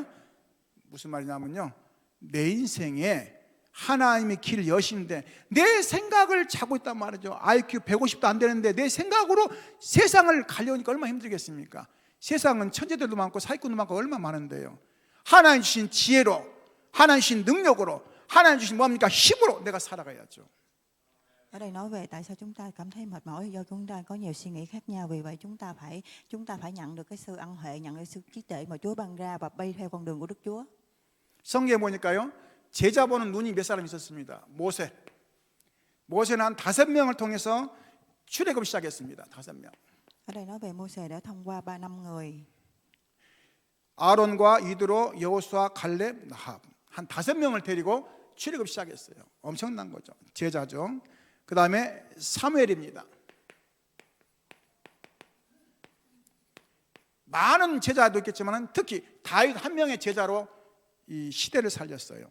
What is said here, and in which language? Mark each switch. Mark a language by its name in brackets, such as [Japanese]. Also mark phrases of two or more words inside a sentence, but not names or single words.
[Korean] 무슨 말이냐면요, 내 인생에 하나님의 길을 여시는데 내 생각을 잡고 있단 말이죠. IQ 150도 안 되는데 내 생각으로 세상을 가려니까 얼마나 힘들겠습니까? 세상은 천재들도 많고 사기꾼도 많고 얼마나 많은데요. 하나님 주신 지혜로, 하나님 주신 능력으로, 하나님 주신 뭡니까? 힘으로 내가 살아가야죠. [Vietnamese] Ở đây nói về tại sao chúng ta cảm thấy mệt mỏi, do chúng ta có nhiều suy nghĩ khác nhau. Vì vậy chúng ta phải nhận được cái sự ân huệ, nhận được sự trí tuệ mà Chúa ban ra và bay theo con đường của Đức Chúa. [Korean] 성경에 보니까요, 제자 보는 눈이 몇 사람 있었습니다. 모세는 한 5명을 통해서 출애굽을 시작했습니다. 5명. [Vietnamese] Ở đây nói về Mô-sê đã thông qua 3-5 người. [Korean] 아론과 이드로, 여호수아, 갈렙, 나합, 한 5명을 데리고 출애굽 시작했어요. 엄청난 거죠. 제자죠. 그 다음에 사무엘입니다. 많은 제자도 있겠지만 특히 다윗 한 명의 제자로 이 시대를 살렸어요.